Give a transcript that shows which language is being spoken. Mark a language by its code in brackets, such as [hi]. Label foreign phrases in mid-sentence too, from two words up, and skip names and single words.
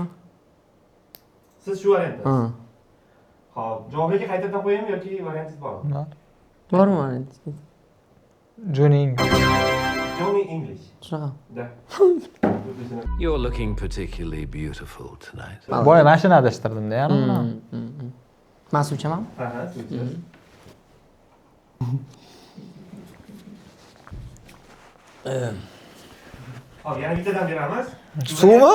[uz] Siz shu variantda. Ha. Xo'p, javobga qaytadan qo'yaymi yoki variantingiz bormi? Bormi variant? Joning. Johnny English. Shunaqa. Da. [en] You're looking particularly beautiful tonight. [uz] Boya mashina adashtirdim-da, yana. Mas'ulchaman? Ha, sizcha. Hop, yana bittadan beramiz. Suvmi?